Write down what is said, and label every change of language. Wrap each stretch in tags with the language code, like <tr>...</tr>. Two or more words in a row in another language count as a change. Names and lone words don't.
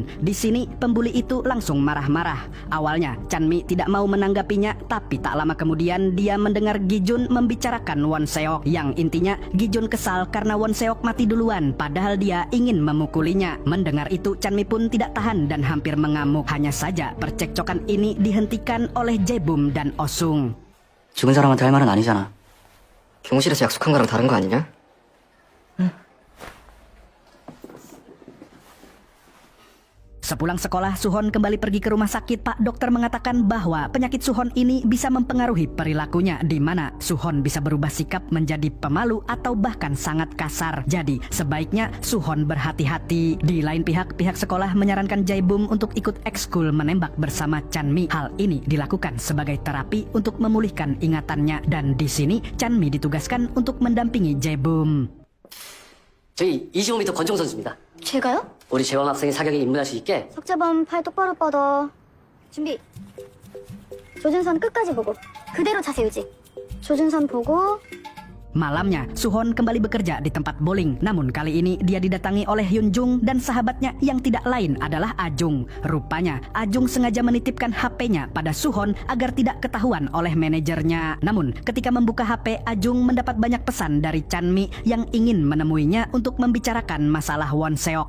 <id>Di sini, pembuli itu langsung marah-marah. Awalnya, Chanmi tidak mau menanggapinya, tapi tak lama kemudian dia mendengar Gi-jun membicarakan Won Seok. Yang intinya, Gi-jun kesal karena Won Seok mati duluan, padahal dia ingin memukulinya. Mendengar itu, Chanmi pun tidak tahan dan hampir mengamuk. Hanya saja, percekcokan ini dihentikan oleh Jae-bum dan Oh-sung.</id> <ko>죽은 사람한테 할 말은 아니잖아. 교무실에서 약속한 거랑 다른 거 아니냐?</ko> <id>Sepulang sekolah, Suhon kembali pergi ke rumah sakit. Pak dokter mengatakan bahwa penyakit Suhon ini bisa mempengaruhi perilakunya, di mana Suhon bisa berubah sikap menjadi pemalu atau bahkan sangat kasar. Jadi, sebaiknya Suhon berhati-hati. Di lain pihak, pihak sekolah menyarankan Jae-bum untuk ikut ekskul menembak bersama Chanmi. Hal ini dilakukan sebagai terapi untuk memulihkan ingatannya. Dan di sini, Chanmi ditugaskan untuk mendampingi Jae-bum.</id> <ko>저희 25m 권총 선수입니다. 제가요? 우리 재원 학생이 사격에 입문할 수 있게 석자범 팔 똑바로 뻗어. 준비. 조준선 끝까지 보고. 그대로 자세 유지. 조준선 보고.</ko> <id>Malamnya, Suhon kembali bekerja di tempat bowling. Namun kali ini dia didatangi oleh Hyun-jung dan sahabatnya yang tidak lain adalah Ajung. Rupanya, Ajung sengaja menitipkan HP-nya pada Suhon agar tidak ketahuan oleh manajernya. Namun, ketika membuka HP, Ajung mendapat banyak pesan dari Chanmi yang ingin menemuinya untuk membicarakan masalah Won Seok.</id>